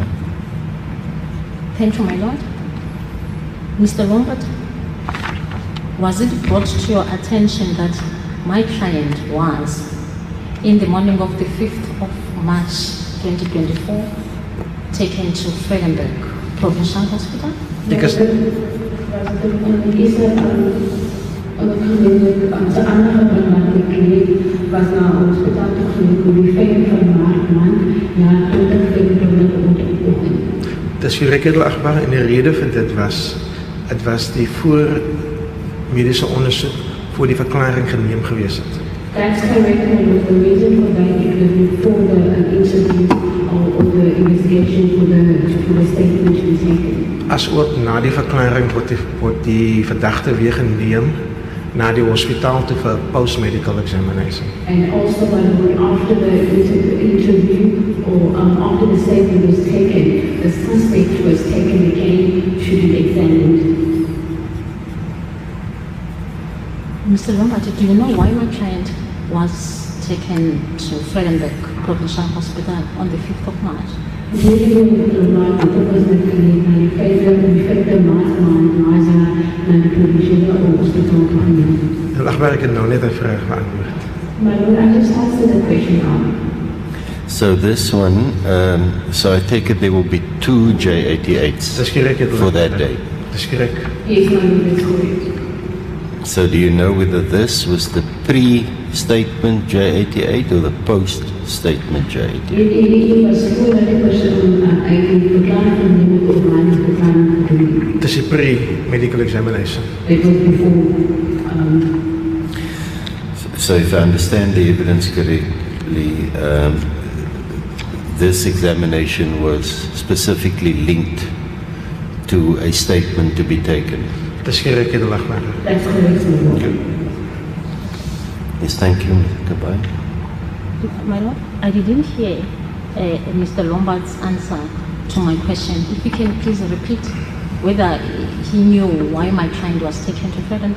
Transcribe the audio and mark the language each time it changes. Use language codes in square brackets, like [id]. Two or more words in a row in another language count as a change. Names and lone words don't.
[en] Thank you, my lord. Mr. Lombard, was it brought to your attention that my client was, in the morning of the 5th of March 2024, taken to Vredenburg Provincial Hospital? [af] Because dis hierdie keer Lombard, en die rede vir dit was die voor mediese ondersoek voor die verklaring geneem gewees het. [en] That's correct, and the reason for that is before the interview or the investigation for the statement to be taken. [af] As ook na die verklaring word die verdagte weer geneem na die hospitaal toe vir [en] post-medical examination. And also, after the interview or after the statement was taken, the suspect was taken again to be examined. Mr. Lombard, do you know why my client was taken to Vredenburg Provincial Hospital on the 5th of March? [af] Akbar, ek het nou net 'n vraag beantwoord. [en] So this one, so I take it there will be 2 J88s [af] Dis korrek, het [en] for that day. [af] Dis korrek. [en] Yes, ma'am, that's correct. So do you know whether this was the pre-statement J88 or the post-statement J88? [af] Dis die [en] pre-medical examination. It was before. So if I understand the evidence correctly, this examination was specifically linked to a statement to be taken. [af] Dis korrek, het Akbar. [en] That's correct, ma'am. Yes, thank you, Mr. Kabai. My Lord, I didn't hear Mr. Lombard's answer to my question. If you can please repeat whether he knew why my client was taken to Fredenberg.